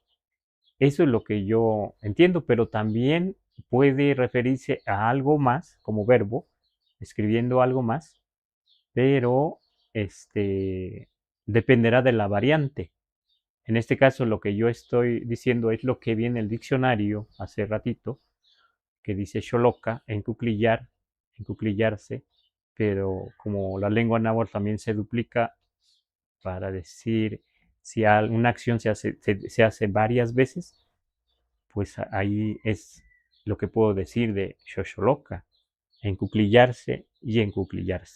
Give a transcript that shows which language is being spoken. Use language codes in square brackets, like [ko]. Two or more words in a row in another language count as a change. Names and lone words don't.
[es] Eso es lo que yo entiendo, pero también puede referirse a algo más como verbo, escribiendo algo más, pero dependerá de la variante. En este caso, lo que yo estoy diciendo es lo que viene el diccionario hace ratito, que dice xoloca, encuclillar, encuclillarse, pero como la lengua náhuatl también se duplica para decir si una acción se hace varias veces, pues ahí es lo que puedo decir de xoxoloca, encuclillarse y encuclillarse.